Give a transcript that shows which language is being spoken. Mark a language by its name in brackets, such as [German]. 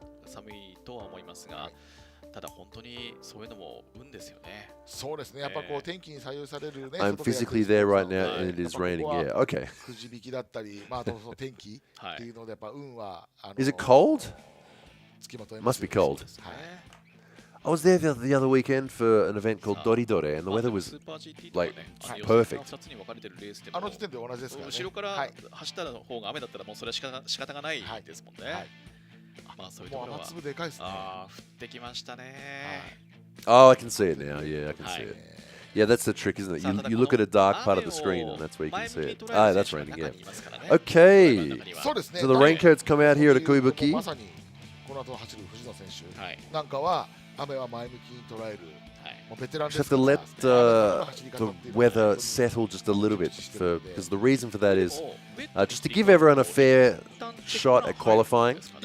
[Japanese] 寒いとは思いますが、ただ本当にそういうのも運ですよね。そうですね。やっぱこう天気に左右されるね。 [English] I'm physically there right now and it is raining. Yeah, okay. [Japanese] くじ引きだったり、まああとその天気っていうのでやっぱ運は。 [English] Is it cold? Must be cold. I was there the other weekend for an event called Doridore and the weather was like perfect. [Japanese] あの時点で同じですからね。後ろから走った方が雨だったらもうそれは仕方がないですもんね。まあそういうところは。降ってきましたね。 [English] Oh, I can see it now. Yeah, I can see it. Yeah, that's the trick, isn't it? You look at a dark part of the screen and that's where you can see it. Ah, that's raining, yeah. Okay. So the raincoats come out here at Okuibuki. [Japanese] まさにこの後走る藤野選手なんかは雨は前向きに捉える。 [English] Just have to let the weather settle just a little bit because the reason for that is just to give everyone a fair shot at qualifying.